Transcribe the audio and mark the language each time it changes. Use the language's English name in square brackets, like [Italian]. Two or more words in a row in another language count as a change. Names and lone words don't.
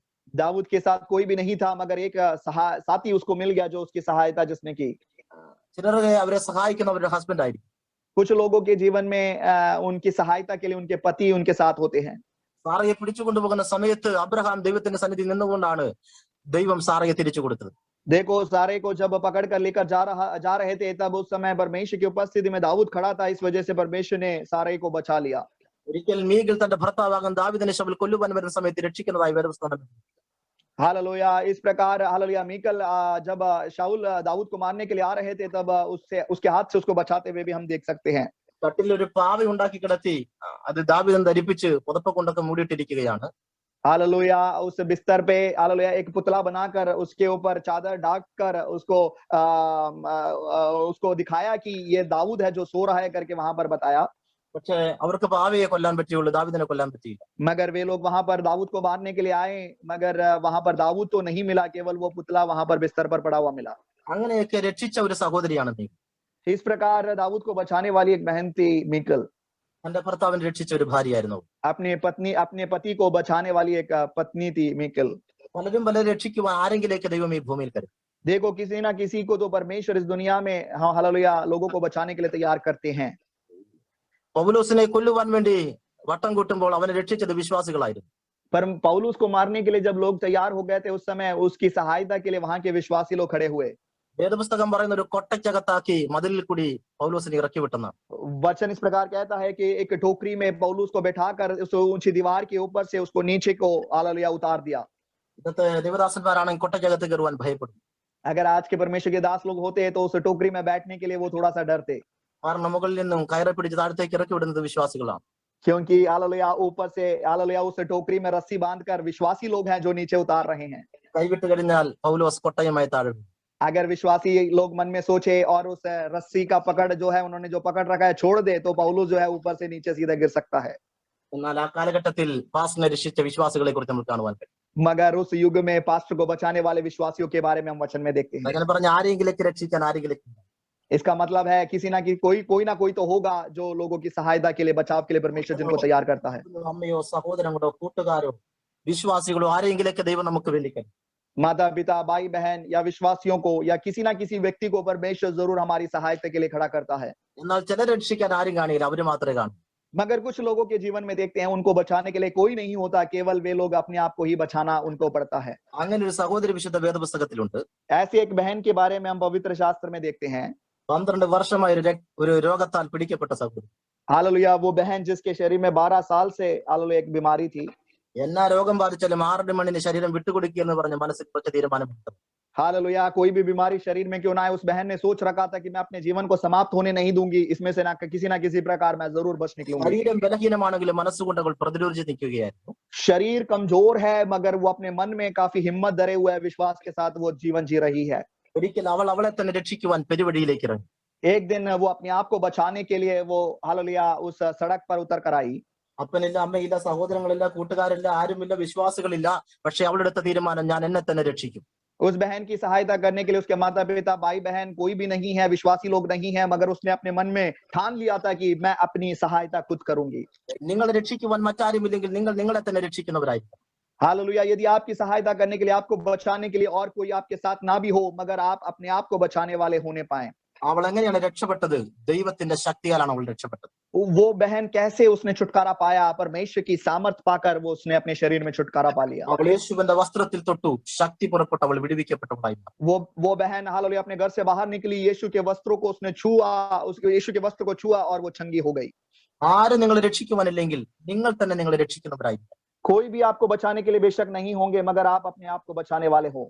[Hindi] दाऊद के साथ कोई भी नहीं था मगर एक साथी उसको मिल गया जो उसकी सहायता जिसने की। [Malayalam] ചിലരെ അവരെ സഹായിക്കുന്ന അവരുടെ ഹസ്ബൻഡ് ആയിരിക്കും. [Hindi] कुछ लोगों के जीवन में उनकी सहायता के लिए उनके पति उनके साथ होते हैं। [Malayalam] സാറയെ പിടിച്ചുകൊണ്ടുപോകുന്ന സമയത്ത് അബ്രഹാം ദൈവത്തിന്റെ സന്നിധി നിന്നുകൊണ്ടാണ് ദൈവം സാറയെ തിരിച്ചു കൊടുത്തത്. [Hindi] देखो सारे को जब पकड़ कर लेकर जा रहे थे, तब उस समय परमेश्वर की उपस्थिति में दाऊद खड़ा था, इस वजह से परमेश्वर ने सारे को बचा लिया। [Malayalam] ഒരിക്കൽ മീഖൽ തന്റെ ഭർത്താവാകുന്ന ദാവീദിനെ ശൗൽ കൊല്ലുവാൻ വരുന്ന സമയത്ത് രക്ഷിക്കുന്നതായി വേദപുസ്തകം. [Hindi] हालेलुया। इस प्रकार हालेलुया मीकल जब शाऊल दाऊद को मारने के लिए आ रहे थे, तब उससे उसके हाथ से उसको बचाते हुए भी हम देख सकते हैं। [Malayalam] തട്ടിൽ ഒരു പാവ ഉണ്ടാക്കി കിടത്തി അത് ദാവീദൻ ധരിപ്പിച്ച് പുതപ്പ് കൊണ്ടൊക്കെ മൂടിയിട്ടിരിക്കുകയാണ്. [Hindi] हालेलुया। उस बिस्तर पे हालेलुया एक पुतला बनाकर उसके ऊपर चादर ढाक कर उसको दिखाया कि ये दाऊद है जो सो रहा है करके वहां पर बताया। [Malayalam] പക്ഷേ അവർക്ക് പാവയെ കൊല്ലാൻ പറ്റിയുള്ളൂ, ദാവീദിനെ കൊല്ലാൻ പറ്റിയില്ല. [Hindi] मगर वे लोग वहां पर दाऊद को मारने के लिए आए, मगर वहां पर दाऊद तो नहीं मिला, केवल वो पुतला वहां पर बिस्तर पर पड़ा हुआ मिला। [Malayalam] അങ്ങനെയൊക്കെ രക്ഷിച്ച ഒരു സഹോദരിയാണ് നീ. [Hindi] इस प्रकार दाऊद को बचाने वाली एक बहन थी मीकल। [Malayalam] തന്റെ ഭർത്താവിനെ രക്ഷിച്ച ഒരു ഭാര്യയായിരുന്നു. [Hindi] अपने पति को बचाने वाली एक पत्नी थी मीकल। [Malayalam] പലരും പലരെ രക്ഷിക്കുവാൻ ആരെങ്കിലേക്ക് ദൈവം ഈ ഭൂമിയിൽ കരുതും. [Hindi] देखो किसी ना किसी को तो परमेश्वर इस दुनिया में हालेलुया लोगों को बचाने के लिए तैयार करते हैं। [Malayalam] പൗലോസിനെ കൊല്ലുവാൻ വേണ്ടി വട്ടം കൂട്ടുമ്പോൾ അവനെ രക്ഷിച്ചത് വിശ്വാസികളായിരുന്നു. [Hindi] पर पौलुस को मारने के लिए जब लोग तैयार हो गए थे, उस समय उसकी सहायता के लिए वहां के विश्वासी लोग खड़े हुए। [Malayalam] വേദപുസ്തകം പറയുന്ന ഒരു കൊട്ടയ്ക്കകത്താക്കി മതിലിൽ കൂടി പൗലോസിനെ ഇറക്കി വിട്ടെന്നാണ്. [Hindi] वचन इस प्रकार कहता है कि एक टोकरी में पौलुस को बैठाकर उस ऊंची दीवार के ऊपर से उसको नीचे को हालेलुया उतार दिया। [Malayalam] ഇന്നത്തെ ദേവദാസന്മാരാണെങ്കിൽ കൊട്ടയ്ക്കകത്ത് കയറുവാൻ ഭയപ്പെടും. [Hindi] अगर आज के परमेश्वर के दास लोग होते हैं तो उस टोकरी में बैठने के लिए वो थोड़ा सा डरते, [Malayalam] കാരണം മുകളിൽ നിന്നും കയറെ പിടിച്ച് താഴത്തേക്ക് ഇറക്കി വിടുന്നത് വിശ്വാസികളാണ്. [Hindi] क्योंकि हालेलुया ऊपर से हालेलुया उस टोकरी में रस्सी बांधकर विश्वासी लोग हैं जो नीचे उतार रहे हैं। [Malayalam] കൈവിട്ട് കഴിഞ്ഞാൽ പൗലോസ് കൊട്ടയുമായി താഴെ വീഴും. [Hindi] अगर विश्वासी लोग मन में सोचे और उस रस्सी का पकड़ जो है उन्होंने जो पकड़ रखा है छोड़ दे, तो पौलुस जो है ऊपर से नीचे सीधा गिर सकता है। [Malayalam] എന്നാൽ ആ കാലഘട്ടത്തിൽ പാസ്റ്ററിനെ രക്ഷിച്ച വിശ്വാസികളെ കുറിച്ച് നമുക്ക് കാണുവാൻ കഴിയും. [Hindi] मगर उस युग में पास्टर को बचाने वाले विश्वासियों के बारे में हम वचन में देखते हैं। [Malayalam] അങ്ങനെ പറഞ്ഞ ആരെങ്കിലേക്ക് രക്ഷിക്കാൻ ആരെങ്കിലേക്ക്. [Hindi] इसका मतलब है किसी ना कोई ना कोई तो होगा जो लोगों की सहायता के लिए बचाव के लिए परमेश्वर जिनको तैयार करता है। [Malayalam] അമ്മയോ സഹോദരങ്ങളോ കൂട്ടുകാരോ വിശ്വാസികളോ ആരെങ്കിലേക്ക് ദൈവം നമുക്ക് വേണ്ടി കഴിയും. [Hindi] माता पिता भाई बहन या विश्वासियों को या किसी ना किसी व्यक्ति को परमेश्वर जरूर हमारी सहायता के लिए खड़ा करता है। [Malayalam] എന്നാൽ ചിലരെ രക്ഷിക്കാൻ ആരും കാണില്ല, അവര് മാത്രമേ കാണൂ. [Hindi] मगर कुछ लोगों के जीवन में देखते हैं उनको बचाने के लिए कोई नहीं होता, केवल वे लोग अपने आप को ही बचाना उनको पड़ता है। [Malayalam] അങ്ങനെ ഒരു സഹോദരി വിശുദ്ധ വേദപുസ്തകത്തിലുണ്ട്. [Hindi] ऐसी एक बहन के बारे में हम पवित्र शास्त्र में देखते हैं। [Malayalam] 12 വർഷമായി ഒരു രോഗത്താൽ പിടിക്കപ്പെട്ട സഹോദരി. [Hindi] हालेलुया वो बहन जिसके शरीर में 12 साल से हालेलुया एक बीमारी थी। [Malayalam] എന്നാ രോഗം ബാധിച്ചാലും 6 മണിന് ശരീരം വിട്ടുകൊടുക്കുക എന്ന് പറഞ്ഞ് മനസ്സിൽ കുറച്ച് തീരുമാനമെടുത്തു. [Hindi] हालेलुया कोई भी बीमारी शरीर में क्यों ना आए, उस बहन ने सोच रखा था कि मैं अपने जीवन को समाप्त होने नहीं दूंगी, इसमें से ना किसी प्रकार मैं जरूर बच निकलूंगी। [Malayalam] ശരീരം ബലഹീനമാണെങ്കിലും മനസ്സുകൊണ്ട് അവൾ പ്രതിരോധിച്ച് നിൽക്കുകയായിരുന്നു. [Hindi] शरीर कमजोर है मगर वो अपने मन में काफी हिम्मत धरे हुए है, विश्वास के साथ वो जीवन जी रही है। [Malayalam] ഒരിക്കൽ അവൾ അവളെ തന്നെ രക്ഷിക്കുവാൻ പെരുവഴിയിലേക്ക് ഇറങ്ങി. [Hindi] एक दिन वो अपने आप को बचाने के लिए वो हालेलुया उस सड़क पर उतर कर आई। [Malayalam] അപ്പനില്ല, അമ്മയില്ല, സഹോദരങ്ങളില്ല, കൂട്ടുകാരില്ല, ആരുമില്ല, വിശ്വാസികളില്ല. പക്ഷെ അവളുടെ എടുത്ത തീരുമാനം, ഞാൻ എന്നെ തന്നെ രക്ഷിക്കും. [Hindi] उस बहन की सहायता करने के लिए उसके माता पिता भाई बहन कोई भी नहीं है, विश्वासी लोग नहीं है, मगर उसने अपने मन में ठान लिया था कि मैं अपनी सहायता खुद करूंगी। [Malayalam] നിങ്ങളെ രക്ഷിക്കുവാൻ മറ്റാരുമില്ലെങ്കിൽ നിങ്ങൾ നിങ്ങളെ തന്നെ രക്ഷിക്കുന്നവരായിരിക്കും. [Hindi] हालेलुया यदि आपकी सहायता करने के लिए, आपको बचाने के लिए और कोई आपके साथ ना भी हो, मगर आप अपने आप को बचाने वाले होने पाए। [Malayalam] അവൾ എങ്ങനെയാണ് രക്ഷപ്പെട്ടത്? ദൈവത്തിന്റെ ശക്തിയാലാണ് അവൾ രക്ഷപ്പെട്ടത്. [Hindi] वो बहन कैसे उसने छुटकारा पाया? परमेश्वर की सामर्थ पाकर वो उसने अपने शरीर में छुटकारा पा लिया। [Malayalam] അവൾ യേശുവിന്റെ വസ്ത്രത്തിൽ തൊട്ടു, ശക്തി പുറപ്പെട്ടു, അവൾ വിടുവിക്കപ്പെട്ടവളായി. [Hindi] वो बहन हालेलुया अपने घर से बाहर निकली, यीशु के वस्त्रों को उसने छुआ, उसके यीशु के वस्त्र को छुआ और वो चंगी हो गई। [Malayalam] ആരും നിങ്ങളെ രക്ഷിക്കുവാനില്ലെങ്കിൽ നിങ്ങൾ തന്നെ നിങ്ങളെ രക്ഷിക്കുന്നവരായിരിക്കും. [Hindi] कोई भी आपको बचाने के लिए बेशक नहीं होंगे, मगर आप अपने आप को बचाने वाले हो।